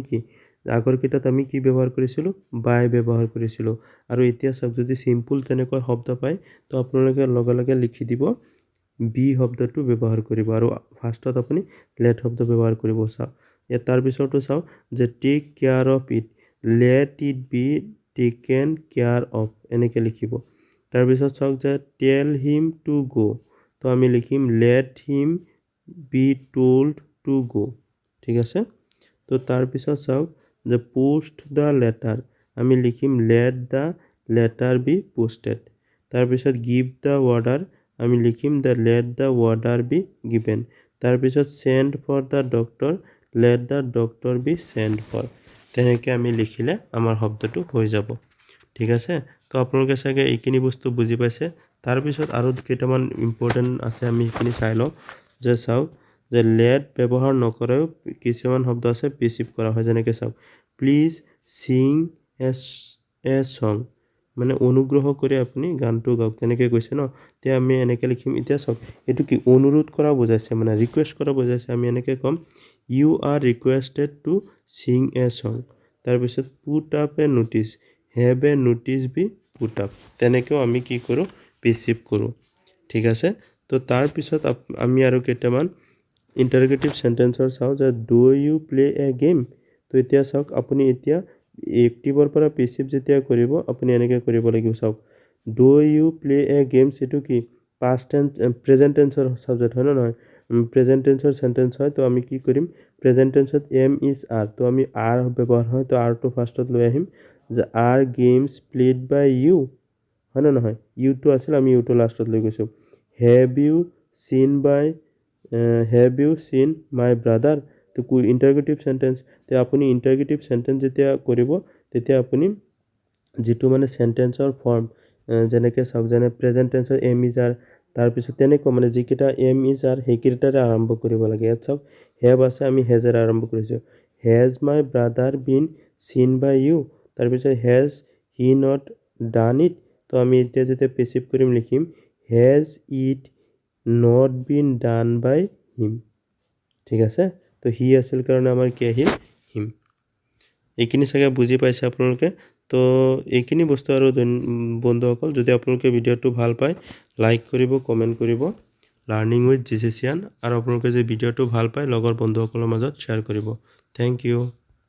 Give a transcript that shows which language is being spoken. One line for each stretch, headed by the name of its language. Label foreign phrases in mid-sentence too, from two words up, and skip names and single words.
Assamese: আমি কি ব্যৱহাৰ কৰিছিলো by ব্যৱহাৰ কৰিছিলো আৰু এতিয়া চাওক যদি সিম্পল তেনেকৈ শব্দ পায় তো আপোনালোকে লগে লগে লিখি দিব be শব্দটো ব্যৱহাৰ কৰিব আৰু ফাৰ্ষ্টত আপুনি let শব্দ ব্যৱহাৰ কৰিব চাওক ইয়াৰ তাৰ পিছতো চাওক
English: যে take care of it let it be taken care of
Assamese: এনেকৈ লিখিব তাৰ পিছত চাওক যে
English: tell him to go
Assamese: তো আমি লিখিম
English: let him be told to go
Assamese: ঠিক আছে তো তাৰ পিছত চাওক যে
English: post the letter
Assamese: আমি লিখিম
English: let the letter be posted
Assamese: তাৰ পিছত
English: give the order
Assamese: আমি লিখিম
English: the let the order be given
Assamese: তাৰ পিছত
English: send for the doctor let the doctor be sent for
Assamese: তেনেকৈ আমি লিখিলে আমাৰ শব্দটো হৈ যাব ঠিক আছে তো আপোনালোকে চাগে এইখিনি বস্তু বুজি পাইছে তাৰ পিছত আৰু কেইটামান ইম্পৰ্টেন্ট আছে আমি এইখিনি চাই লওঁ যে চাওক যে let ব্যৱহাৰ নকৰেও কিছুমান শব্দ আছে পেছিভ কৰা হয় যেনেকৈ চাওক
English: please sing a song
Assamese: মানে অনুগ্ৰহ কৰি আপুনি গানটো গাওক তেনেকৈ কৈছে ন তে আমি এনেকৈ লিখিম এতিয়া চাওক এটো কি অনুৰোধ কৰা বুজাইছে মানে ৰিকুৱেষ্ট কৰা বুজাইছে আমি এনেকৈ কম
English: you are requested to sing a song
Assamese: তাৰ পিছত
English: put up a notice have a notice be put up
Assamese: তেনেকৈ আমি কি কৰো পেছিভ কৰো ঠিক আছে তো তাৰ পিছত আমি আৰু কেইটামান ইন্টাৰগেটিভ সেন্টেন্সৰ চাও যে
English: do you play a game
Assamese: তো এতিয়া চাওক আপুনি এতিয়া এক্টিভৰ পৰা পেছিভ যেতিয়া কৰিব আপুনি এনেকৈ কৰিব লাগিব চাওক
English: do you play a game
Assamese: সেটো কি
English: past tense present tense
Assamese: ৰ সাবজেক্ট হয় না নহয়
English: present tense sentence
Assamese: হয় তো আমি কি কৰিম
English: present tense am is are
Assamese: তো আমি আৰ ব্যৱহাৰ হয় তো আৰ টো ফাৰ্স্টত লৈ আহিম যে
English: are games played by you
Assamese: হয় না নহয় ইউ টো আছিল আমি ইউ টো লাষ্টত লৈ গৈছো হেভ
English: you seen my brother
Assamese: তো
English: interrogative sentence
Assamese: তে আপুনি
English: interrogative sentence
Assamese: যেতিয়া কৰিব তেতিয়া আপুনি যেটো মানে
English: sentence form
Assamese: যেনেকৈ চাওক যেনে
English: present tense am is are
Assamese: তাৰ পিছত তেনেকৈ মানে যিকেইটা
English: am is are
Assamese: সেইকেইটাৰে আৰম্ভ কৰিব লাগে ইয়াত চাওক হেভ আছে আমি হেজেৰে আৰম্ভ কৰিছোঁ
English: has my brother been seen by you
Assamese: তাৰপিছত
English: has he not done it
Assamese: তো আমি এতিয়া যেতিয়া পেছিভ কৰিম লিখিম
English: has it not been done by him
Assamese: ঠিক আছে তো হি আছিল কাৰণে আমাৰ কি আহিল হিম এইখিনি চাগে বুজি পাইছে আপোনালোকে তো এইখিনি বস্তু আৰু বন্ধুসকল যদি আপোনালোকে ভিডিঅ'টো ভাল পায় লাইক কৰিব কমেন্ট কৰিব লাৰ্নিং উইথ জিজেচিয়ান আৰু আপোনালোকে যদি ভিডিঅ'টো ভাল পায় লগৰ বন্ধুসকলৰ মাজত শ্বেয়াৰ কৰিব
English: thank you